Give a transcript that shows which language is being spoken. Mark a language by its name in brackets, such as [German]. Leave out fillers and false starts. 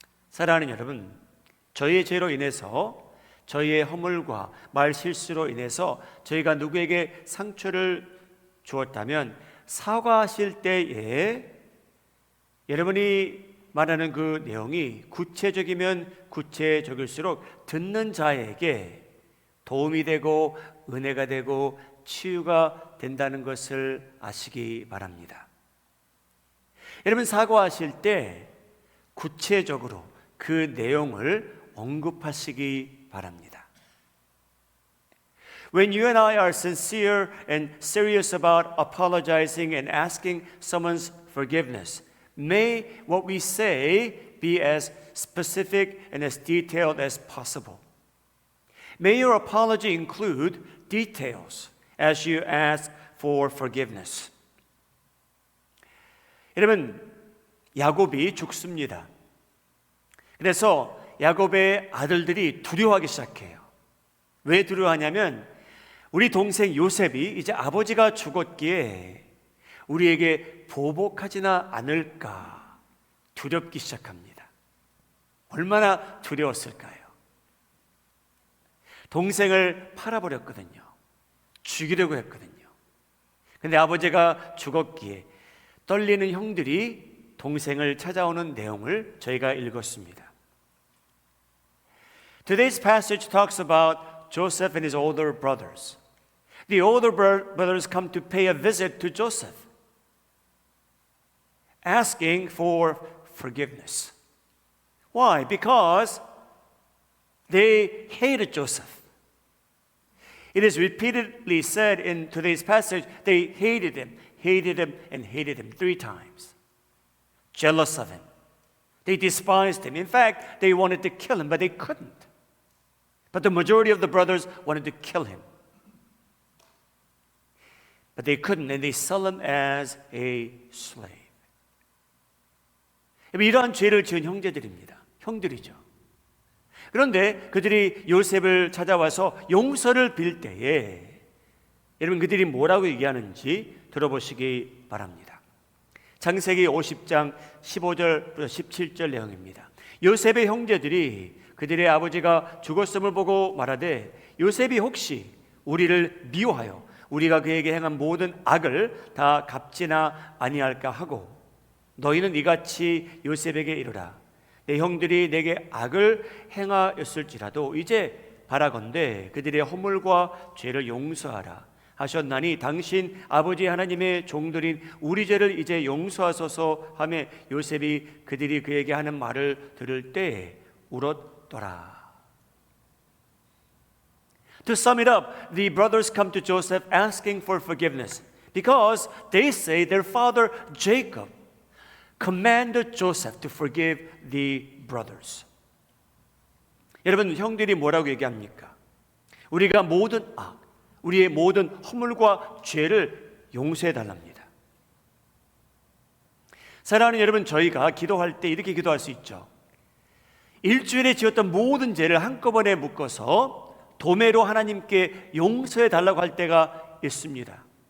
[Korean] 사랑하는 여러분, 저희의 죄로 인해서, 저희의 허물과 말 실수로 인해서 저희가 누구에게 상처를 주었다면 사과하실 때에 여러분이 말하는 그 내용이 구체적이면 구체적일수록 듣는 자에게 도움이 되고 은혜가 되고 치유가 된다는 것을 아시기 바랍니다. 여러분, 사과하실 때 구체적으로 그 내용을 언급하시기 바랍니다. [English] When you and I are sincere and serious about apologizing and asking someone's forgiveness, may what we say be as specific and as detailed as possible. May your apology include details as you ask for forgiveness. [Korean] 여러분, 야곱이 죽습니다. 그래서 야곱의 아들들이 두려워하기 시작해요. 왜 두려워하냐면 우리 동생 요셉이 이제 아버지가 죽었기에 우리에게 보복하지나 않을까 두렵기 시작합니다. 얼마나 두려웠을까요? 동생을 팔아버렸거든요. 죽이려고 했거든요. 근데 아버지가 죽었기에 떨리는 형들이 동생을 찾아오는 내용을 저희가 읽었습니다. [English] Today's passage talks about Joseph and his older brothers. The older brothers come to pay a visit to Joseph, asking for forgiveness. Why? Because they hated Joseph. It is repeatedly said in today's passage, they hated him, and hated him 3 times. Jealous of him. They despised him. In fact, they wanted to kill him, but they couldn't. But the majority of the brothers wanted to kill him. But they couldn't, and they sold him as a slave. [Korean] 이러한 죄를 지은 형제들입니다. 형들이죠. 그런데 그들이 요셉을 찾아와서 용서를 빌 때에 여러분 그들이 뭐라고 얘기하는지 들어보시기 바랍니다. 창세기 50장 15절부터 17절 내용입니다. 요셉의 형제들이 그들의 아버지가 죽었음을 보고 말하되 요셉이 혹시 우리를 미워하여 우리가 그에게 행한 모든 악을 다 갚지나 아니할까 하고 너희는 이같이 요셉에게 이르라 내 형들이 내게 악을 행하였을지라도 이제 바라건대 그들의 허물과 죄를 용서하라 하셨나니 당신 아버지 하나님의 종들인 우리 죄를 이제 용서하소서 하며 요셉이 그들이 그에게 하는 말을 들을 때 울었더라. [English] To sum it up, the brothers come to Joseph asking for forgiveness because they say their father Jacob commanded Joseph to forgive the brothers. [Korean] 여러분 형들이 뭐라고 얘기합니까? 우리가 모든 악, 우리의 모든 허물과 죄를 용서해 달랍니다. 사랑하는 여러분, 저희가 기도할 때 이렇게 기도할 수 있죠. 일주일에 지었던 모든 죄를 한꺼번에 묶어서 도매로 하나님께 용서해 달라고 할 때가 있습니다.